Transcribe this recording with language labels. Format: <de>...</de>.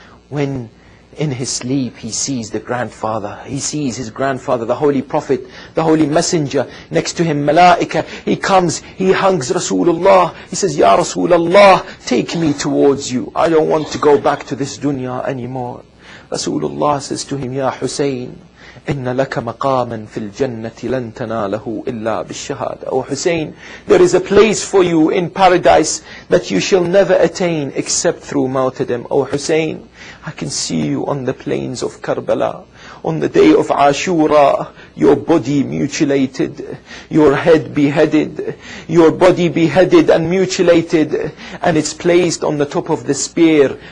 <en>When in his sleep he sees the grandfather, he sees his grandfather, the Holy Prophet, the Holy Messenger, next to him Malaika. He comes, he hugs Rasulullah, he says, Ya Rasulullah, take me towards you. I don't want to go back to this dunya anymore. Rasulullah says to him, Ya Hussein,</en> <ar>إن لك مقاما في الجنة لن تناله إلا بالشهادة.</ar> <en>Oh Hussein, there is a place for you in paradise that you shall never attain except through martyrdom. Oh Hussein, I can see you on the plains of Karbala, on the day of Ashura, your body mutilated, your head beheaded, your body beheaded and mutilated, and it's placed on the top of the spear.</en>